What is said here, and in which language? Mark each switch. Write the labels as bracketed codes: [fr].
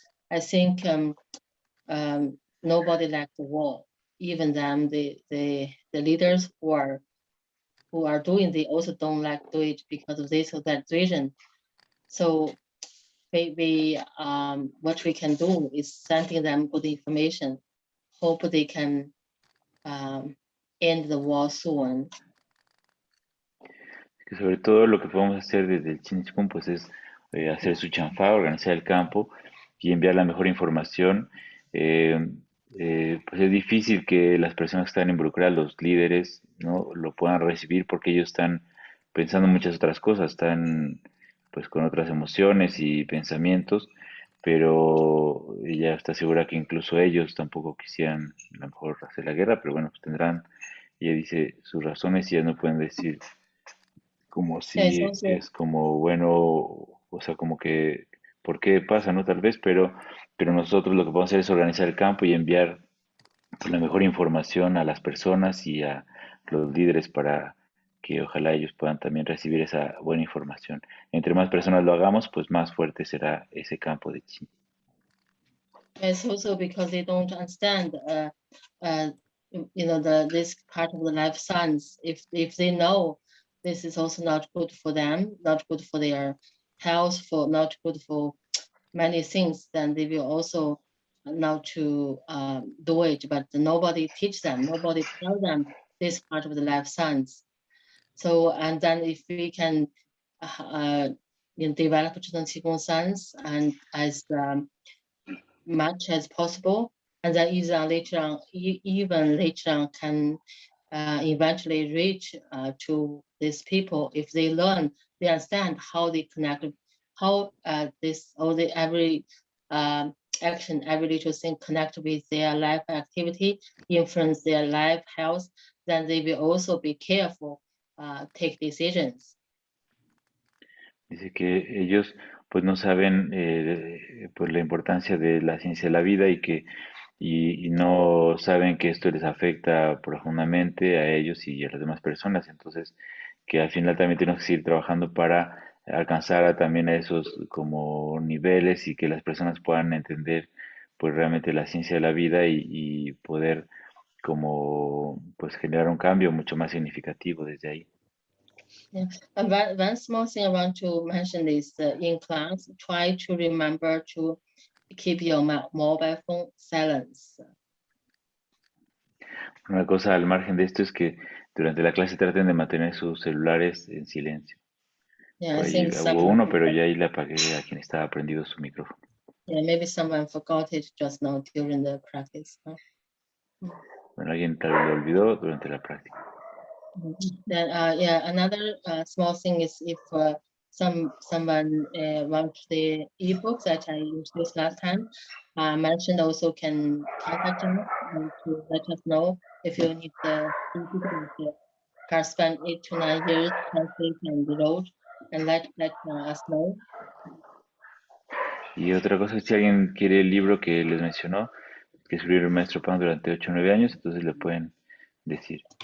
[en] I think nobody likes the war, even them the leaders who are doing, they also don't like to do it because of this or that reason. So we what we can do is sending them good information. Hope they can end the war soon. [es] Que sobre todo lo que podemos hacer desde el ZhiNeng QiGong pues es hacer su chanfa, organizar el campo y enviar la mejor información. Pues es difícil que las personas que están involucradas, los líderes, ¿no? Lo puedan recibir porque ellos están pensando en muchas otras cosas, están pues con otras emociones y pensamientos, pero ella está segura que incluso ellos tampoco quisieran a lo mejor hacer la guerra, pero bueno, pues tendrán, ella dice, sus razones y ellas no pueden decir como si es como bueno, o sea, como que, ¿por qué pasa, no? Tal vez, pero nosotros lo que podemos hacer es organizar el campo y enviar pues, la mejor información a las personas y a los líderes para que ojalá ellos puedan también recibir esa buena información. Entre más personas lo hagamos, pues más fuerte será ese campo de chi. [en] It's also because they don't understand, you know, this part of the life science. If they know this is also not good for them, not good for their health, not good for many things, then they will also not to do it. But nobody teach them, nobody tell them this part of the life science. So, and then if we can develop ZhiNeng QiGong science and as much as possible, and then even later on can eventually reach to these people if they learn, they understand how they connect, how every action every day to think, connect with their life activity, influence their life health, then they will also be careful, take decisions. [es] Dice que ellos pues no saben pues la importancia de la ciencia de la vida y que y no saben que esto les afecta profundamente a ellos y a las demás personas. Entonces, que al final también tenemos que seguir trabajando para alcanzar también a esos como niveles y que las personas puedan entender pues realmente la ciencia de la vida y poder como pues generar un cambio mucho más significativo desde ahí. [en] Yeah. And one small thing I want to mention is in class, try to remember to keep your mobile phone silence. [es] Una cosa al margen de esto es que durante la clase traten de mantener sus celulares en silencio. [en] Yeah, I [es] Ahí [en] think [es] hubo uno, pero ya ahí le apagué a quien estaba prendido su micrófono. [en] Yeah, maybe someone forgot it just now during the practice. Huh? [es] Bueno, alguien tal vez lo olvidó durante la práctica. [en] Then, yeah, another small thing is if someone wants the ebook that I introduced last time, mentioned also can contact us to let us know if you need the ebook. Carl spent 8 to 9 years translating and wrote, and let us know. [es] Y otra cosa es si alguien quiere el libro que les mencionó, que escribió el maestro Pan durante 8 o 9 años, entonces le pueden decir.